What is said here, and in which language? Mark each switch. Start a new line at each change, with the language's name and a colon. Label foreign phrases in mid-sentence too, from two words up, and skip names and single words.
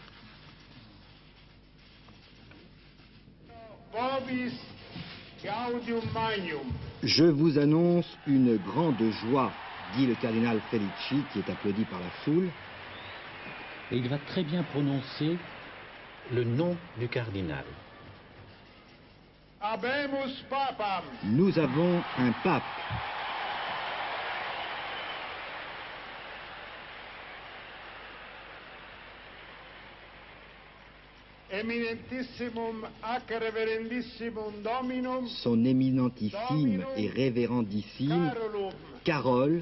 French: Je vous annonce une grande joie, dit le cardinal Felici, qui est applaudi par la foule. Et il va très bien prononcer le nom du cardinal.
Latin: Habemus Papam.
French: Nous avons un pape.
Latin: Eminentissimum ac reverendissimum Dominum.
French: Son éminentissime et révérendissime Carole